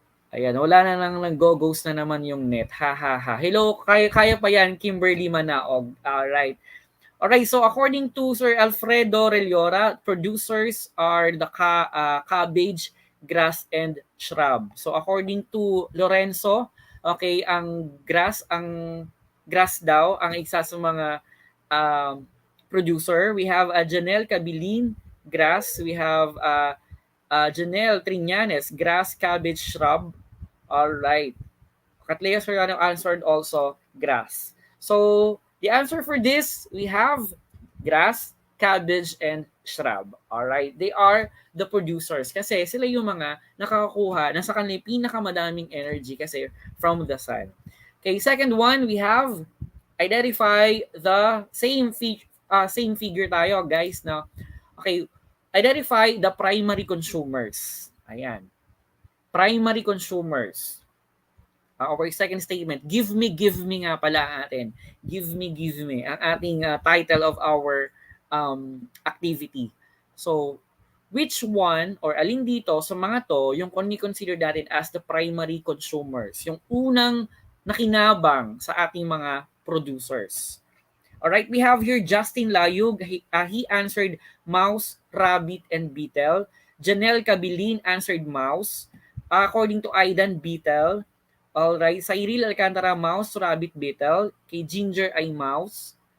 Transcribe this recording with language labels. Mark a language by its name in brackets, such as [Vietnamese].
[Filipino] Ayan, wala na lang nag-go-ghost na naman yung net. Ha ha ha. Hello, kaya pa yan, Kimberly Manaog. Alright. [English] Alright, so according to Sir Alfredo Reliora, producers are the cabbage, grass, and shrub. So according to [Filipino] Lorenzo, okay, ang grass daw ang isa sa mga um, producer. [English] We have Janelle Cabilin, grass. We have Janelle Triñanes, grass, cabbage, shrub. All right. Katlea Soriano answered also grass. So the answer for this, we have grass, cabbage, and shrub. All right. They are the producers [Filipino] kasi sila yung mga nakakakuha na sa kanila pinakamadaming energy kasi from the sun. [English] Okay, second one, we have identify the same figure [Filipino] tayo, guys, na okay, [English] identify the primary consumers. Ayan. Primary consumers. Our second statement, give me nga pala atin. Give me. [Filipino] Ang ating title of our activity. So, which one or alin dito sa mga to yung consider natin as the primary consumers? Yung unang nakinabang sa ating mga producers. [English] Alright, we have here Justin Layug. He answered mouse, rabbit, and beetle. Janelle Cabilin answered mouse. According to Aidan, beetle. Alright, sa Iril Alcantara, mouse, rabbit, beetle. Kay Ginger ay mouse.